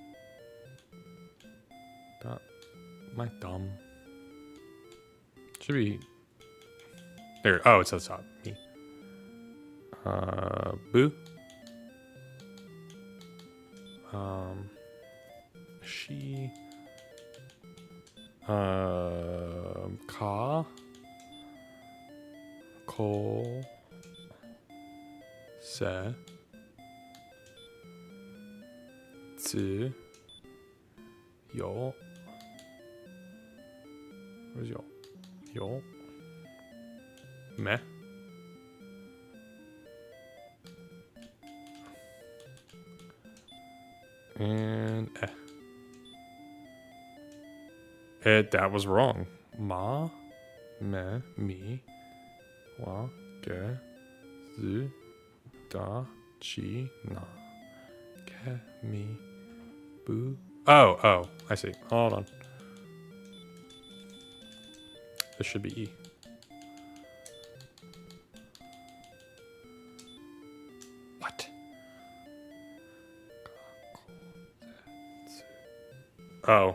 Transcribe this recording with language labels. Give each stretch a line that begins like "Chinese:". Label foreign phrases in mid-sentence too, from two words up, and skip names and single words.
English: Dot. My thumb. Should be. There. Oh, it's at the top. Me. Boo. She. Ka. Ko. Se. Zi. Yo. Where's yo? Yo. Me. And that was wrong. Ma, me, me, wa, ge, zu, da, chi, na, ke, mi, bu. Oh, I see. Hold on. This should be E. What? Oh.